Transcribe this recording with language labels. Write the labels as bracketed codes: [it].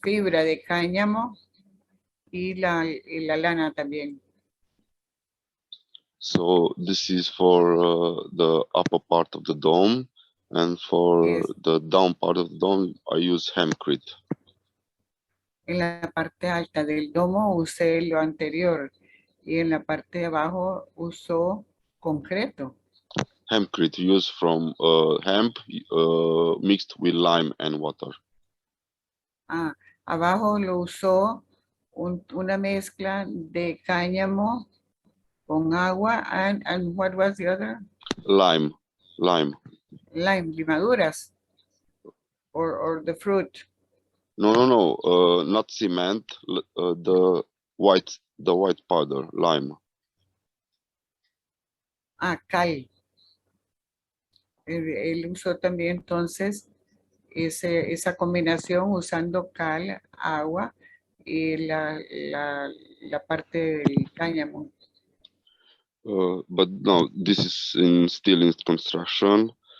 [es] fibra de cáñamo y la lana también. [en] So this is for the upper part of the dome, and for the down part of the dome, I use hempcrete. [es] En la parte alta del domo usé lo anterior y en la parte de abajo usó concreto. [en] Hempcrete used from hemp mixed with lime and water. [es] Abajo lo usó una mezcla de cáñamo con agua [en] and what was the other? Lime. Limaduras or the fruit. No, not cement. The white powder, lime. [es] Cal. Él usó también entonces esa combinación usando cal, agua y la parte del cáñamo. [en] But no, this is still in construction.